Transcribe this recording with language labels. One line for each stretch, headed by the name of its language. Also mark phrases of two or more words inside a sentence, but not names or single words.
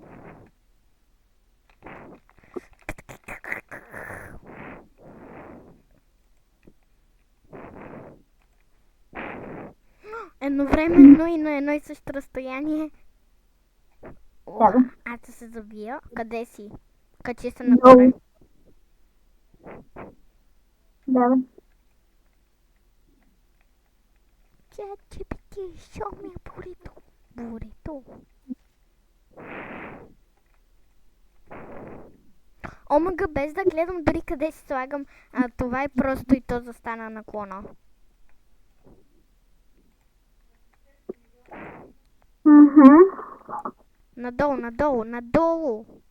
Bulgarian: Едновременно и на едно и също разстояние. Да. Аз да се забия. Къде си? Качи се нагоре. Долу. Давай.
English: ChatGPT, show me a burrito. Burrito.
Bulgarian: Омага, без да гледам дори къде си слагам, това е просто и то застана наклона. Надолу, надолу, надолу.